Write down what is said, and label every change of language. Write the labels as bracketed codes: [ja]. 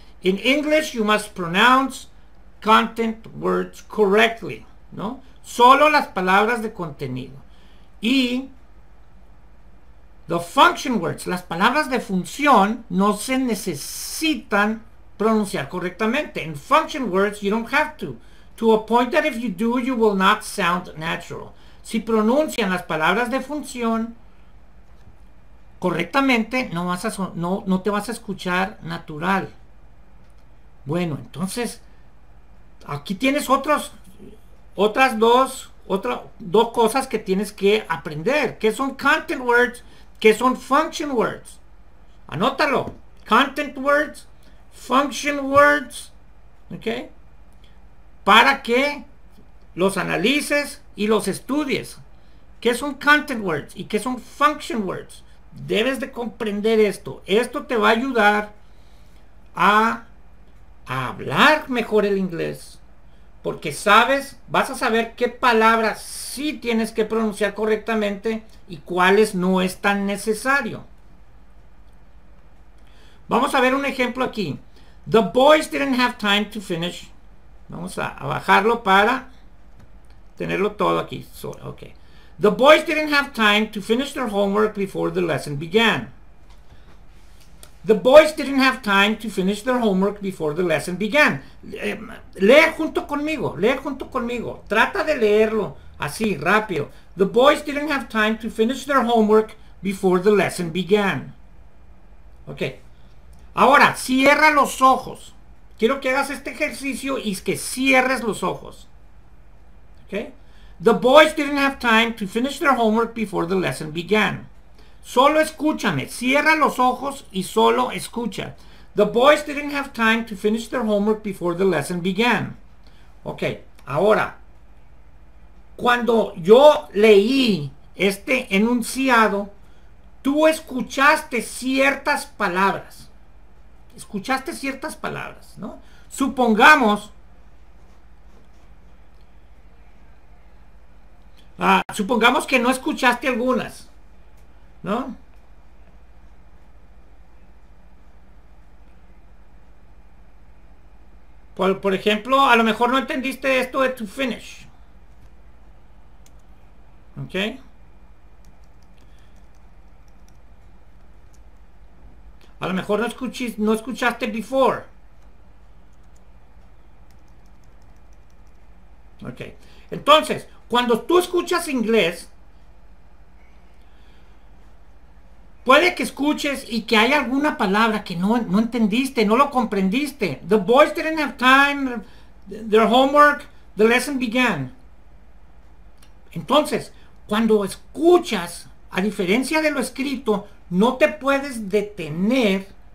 [en] In English, you must pronounce content words correctly, ¿no? [es] Solo las palabras de contenido. Y [en] the function words, [es] las palabras de función, no se necesitan pronunciar correctamente. [en] In function words, you don't have to a point that if you do, you will not sound natural. [es] Si pronuncian las palabras de función correctamente, no te vas a escuchar natural. Bueno, entonces, aquí tienes otras dos cosas que tienes que aprender. ¿Qué son content words? ¿Qué son function words? Anótalo. [en] Content words, function words, ¿ok? [es] Para que los analices y los estudies. ¿Qué son content words y qué son function words? Debes de comprender esto. Esto te va a ayudar a hablar mejor el inglés, porque vas a saber qué palabras sí tienes que pronunciar correctamente y cuáles no es tan necesario. Vamos a ver un ejemplo aquí. [en] The boys didn't have time to finish. [es] Vamos a bajarlo para tenerlo todo aquí. Okay. [en] The boys didn't have time to finish their homework before the lesson began. The boys didn't have time to finish their homework before the lesson began. [es] Lee junto conmigo. Trata de leerlo así, rápido. [en] The boys didn't have time to finish their homework before the lesson began. [es] Ok. Ahora, cierra los ojos. Quiero que hagas este ejercicio y que cierres los ojos. Ok. [en] The boys didn't have time to finish their homework before the lesson began. [es] Solo escúchame, cierra los ojos y solo escucha. [en] The boys didn't have time to finish their homework before the lesson began. [es] Ok, ahora, cuando yo leí este enunciado, tú escuchaste ciertas palabras. Escuchaste ciertas palabras, ¿no? Supongamos que no escuchaste algunas, ¿no? Por ejemplo, a lo mejor no entendiste esto de [en] to finish. [es] ¿Ok? A lo mejor no escuchaste before. Ok. Entonces, cuando tú escuchas inglés, puede que escuches y que haya alguna palabra que no entendiste, no lo comprendiste. [en] The boys didn't have time, their homework, the lesson began. [es] Entonces, cuando escuchas, a diferencia de lo escrito, no te puedes detener.